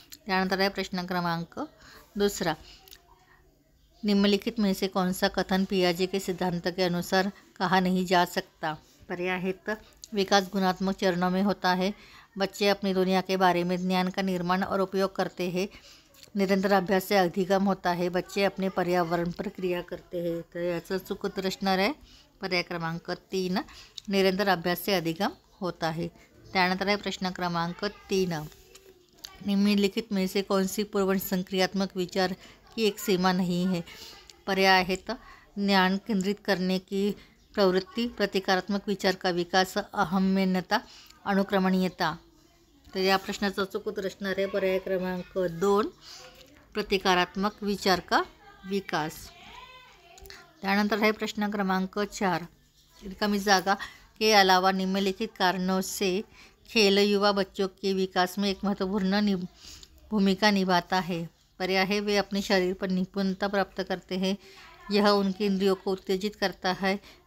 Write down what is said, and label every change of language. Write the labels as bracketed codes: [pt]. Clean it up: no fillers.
[mr] त्यानंतर आहे प्रश्न क्रमांक 2, [hi] निम्नलिखित में से कौन सा कथन पियाजे के सिद्धांत के अनुसार कहा नहीं जा सकता। पर्याय है तो विकास गुणात्मक चरणों में होता है। बच्चे अपनी दुनिया के बारे में ज्ञान का निर्माण और उपयोग करते हैं। निरंतर अभ्यास से अधिगम होता है। बच्चे अपने पर्यावरण पर क्रिया करते हैं। [mr] तर याचं चुकत असणार आहे पर्याय क्रमांक 3, [hi] निरंतर अभ्यास से अधिगम होता है। [mr] त्यानंतर आहे प्रश्न क्रमांक 3, [hi] निम्नलिखित में से कौन सी पूर्व संक्रियात्मक विचार की एक सीमा नहीं है। पर्याय है तो ज्ञान केंद्रित करने की प्रवृत्ति, प्रतिकारात्मक विचार का विकास, अहम्यता, अनुक्रमणीयता। [mr] तर या प्रश्नाचा चुकत असणार आहे पर्याय क्रमांक 2, [hi] प्रतिकारात्मक विचार का विकास। त्यानंतर है प्रश्न क्रमांक 4, रिकामी जागा के अलावा निम्नलिखित कारणों से खेल युवा बच्चों के विकास में एक महत्वपूर्ण भूमिका निभाता है। पर्याय है वे अपने शरीर पर निपुणता प्राप्त करते हैं। यह उनकी इंद्रियों को उत्तेजित करता है।